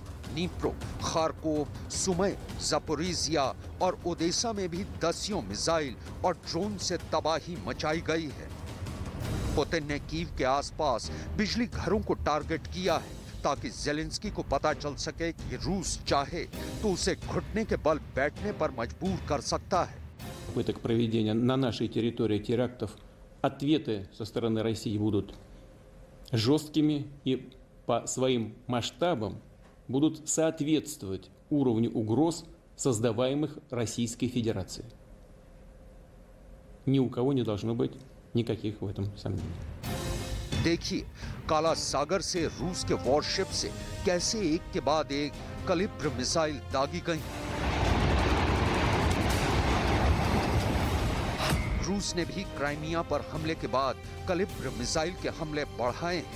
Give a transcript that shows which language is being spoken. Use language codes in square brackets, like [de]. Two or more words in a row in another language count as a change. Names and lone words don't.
[hi] नीप्रो, खारकोव, सुमय, ज़पोरिजिया और ओडेसा में भी दसियों मिसाइल और ड्रोन से तबाही मचाई गई है। पुतिन ने कीव के आसपास बिजली घरों को टारगेट किया है ताकि ज़ेलेंस्की को पता चल सके कि रूस चाहे तो उसे घुटने के बल बैठने पर मजबूर कर सकता है। [ru] Попыток проведения на нашей территории терактов, ответы со стороны России будут жесткими и по своим масштабам будут соответствовать уровню угроз, создаваемых Российской Федерацией. Ни у кого не должно быть никаких в этом сомнений. [hi] देखिए, काला सागर से रूस के वॉरशिप से कैसे एक के बाद एक कलिब्र मिसाइल दागी गई। रूस ने भी क्राइमिया पर हमले के बाद कलिब्र मिसाइल के हमले बढ़ाए हैं।